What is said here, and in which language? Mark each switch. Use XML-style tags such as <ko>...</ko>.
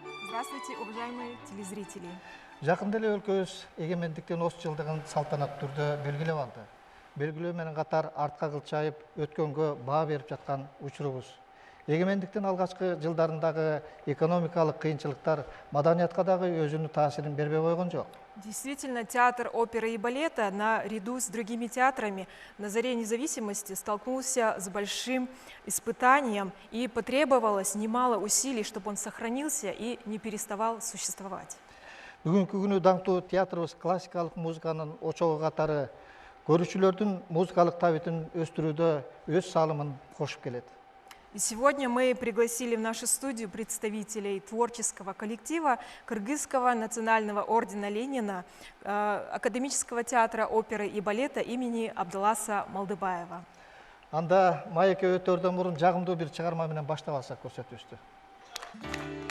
<ru>Здравствуйте, уважаемые телезрители.</ru> <ky>Жакында эле өлкөбүз эгемендиктин 30 жылдыгын салтанаттуу түрдө белгилеп алды. Белгилөө менен катар артка кылчайып өткөнгө баа берип жаткан учурубуз. Эгемендиктин алгачкы жылдарындагы экономикалык кыйынчылыктар маданиятка дагы өзүнүн таасирин бербей койгон жок.</ky> <ru>Действительно, театр оперы и балета наряду с другими театрами на заре независимости столкнулся с большим испытанием и потребовалось немало усилий, чтобы он сохранился и не переставал существовать.</ru> <ky>Бүгүнкү күнү даңктуу театрыбыз классикалык музыканын очогу катары көрүүчүлөрдүн музыкалык табитин өстүрүүдө өз салымын кошуп келет.</ky> <ru>И сегодня мы пригласили в нашу студию представителей творческого коллектива Кыргызского национального ордена Ленина, Академического театра оперы и балета имени Абдаласа Малдыбаева.</ru> <ky>Анда маекке өтөрдөн мурун жагымдуу бир чыгарма менен баштап алсак көрсөтүүбүздү.</ky>